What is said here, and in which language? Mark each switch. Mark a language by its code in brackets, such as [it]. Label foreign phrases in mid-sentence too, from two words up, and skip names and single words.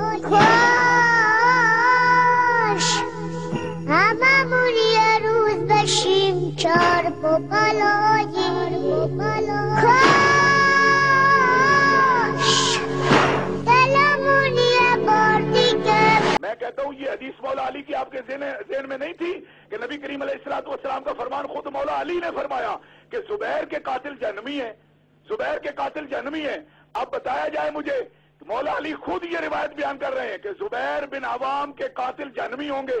[fa] کاش هممون یه روز بشیم چار پا پلایی کاش دلمون یه بار دیگه. [ur] میں کہتا ہوں یہ حدیث مولا علی کی آپ کے ذہن میں نہیں تھی کہ نبی کریم علیہ السلام کا فرمان خود مولا علی نے فرمایا کہ زبیر کے قاتل جہنمی ہیں، زبیر کے قاتل جہنمی ہیں. اب بتایا جائے مجھے، مولا علی خود یہ روایت بیان کر رہے ہیں کہ زبیر بن عوام کے قاتل جہنمی ہوں گے.